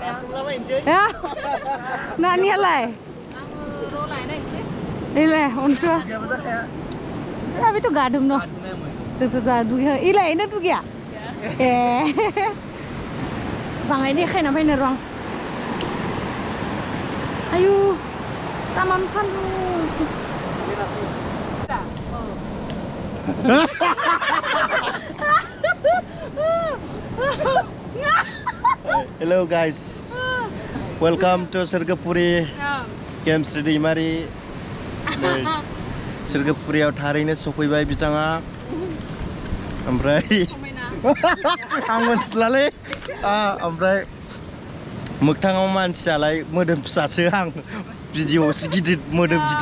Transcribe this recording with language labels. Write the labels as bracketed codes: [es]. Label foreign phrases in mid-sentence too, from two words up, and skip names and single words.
[brx] नानियालाय नैलाय अनसुआ बेथ' गादों न' जोंथ' दा दुगैया इलाय नों दुगैया ए बाङाय देखायना फैनो र' आयु तामाम सान्दुं [en] Hello guys, welcome to [brx] Swrgwfuri Gemsri Daimari Swrgwfuriयाव थारैनो सफैबाय बिथाङा ओमफ्राय आं मोनथिलालै ओमफ्राय मोगथाङाव मानसियालाय मोदोम फिसासो आं भिडिअ'सो गिदिर मोदोम गिदिर